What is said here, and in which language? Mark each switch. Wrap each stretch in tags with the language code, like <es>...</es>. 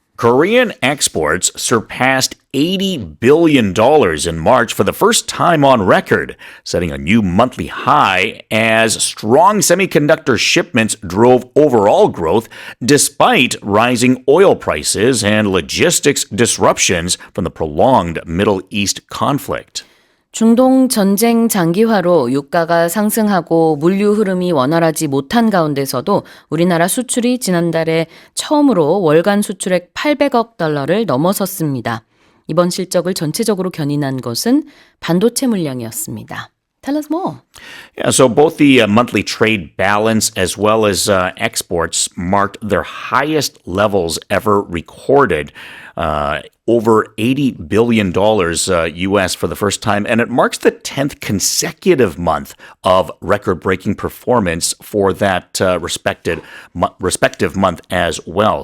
<en>Korean exports surpassed $80 billion in March for the first time on record, setting a new monthly high as strong semiconductor shipments drove overall growth despite rising oil prices and logistics disruptions from the prolonged Middle East conflict.</en> <ko>중동 전쟁 장기화로 유가가 상승하고 물류 흐름이 원활하지 못한 가운데서도 우리나라 수출이 지난달에 처음으로 월간 수출액 800억 달러를 넘어섰습니다. 이번 실적을 전체적으로 견인한 것은 반도체 물량이었습니다.</ko> <en>Tell us more. Yeah, so both the monthly trade balance as well as exports marked their highest levels ever recorded. Over $80 billion US for the first time, and it marks the 10th consecutive month of record-breaking performance for that respective month as well.</en>